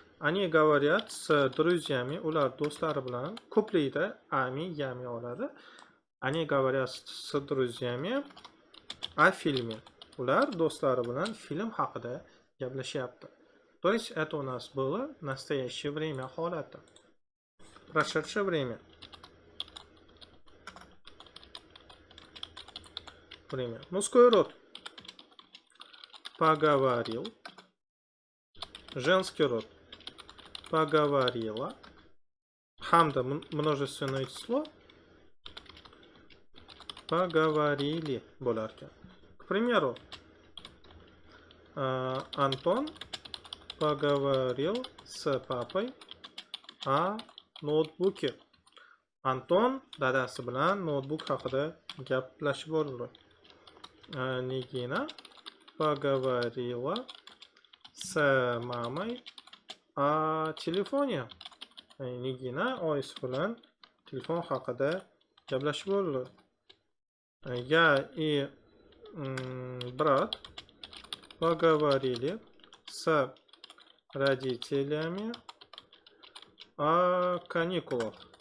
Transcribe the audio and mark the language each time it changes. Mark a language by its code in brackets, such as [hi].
[ru] Они говорят с друзьями, [uz] ular do'stlari bilan ko'plikda ami, yami oladi. [ru] Они говорят с друзьями о фильме. [uz] Ular do'stlari bilan film haqida gaplashyapti. [ru] То есть это у нас было настоящее время холата. Прошедшее время. Время. Мужской род. Поговорил. Женский род. Поговорила. Хамда множественное число. Поговорили. Боларки. К примеру, Антон поговорил с папой о ноутбуке. [uz] Антон dadasi bilan noutbuk haqida gaplashib bo'ldi. [ru] Nigina поговорила с мамой о телефоне. [uz] Nigina oyisi bilan telefon haqida gaplashib bo'ldi. [ru] Я и брат поговорили с родителями о каникулах.